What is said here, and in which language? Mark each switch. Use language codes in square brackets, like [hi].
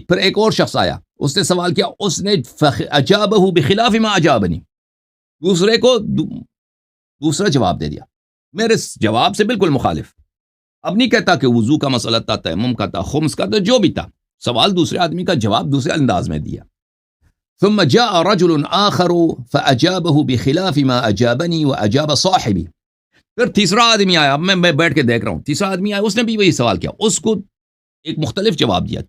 [ur] پھر ایک اور شخص آیا، اس نے سوال کیا، اس نے [ar] اجابہ بخلاف ما اجابنی، [ur] دوسرے کو دوسرا جواب دے دیا میرے جواب سے بالکل مخالف. اب نہیں کہتا کہ وضو کا مسئلہ تھا، تیمم کا تھا، خمس کا تھا، جو بھی تھا، سوال دوسرے آدمی کا جواب دوسرے انداز میں دیا. [ar] ثم جاء رجل آخر فأجابه بخلاف ما أجابني وأجاب صاحبي. [ur] پھر تیسرا آدمی آیا، اب میں بیٹھ کے دیکھ رہا ہوں، تیسرا آدمی آیا، اس نے بھی وہی سوال کیا، اس کو ایک مختلف جواب دیا.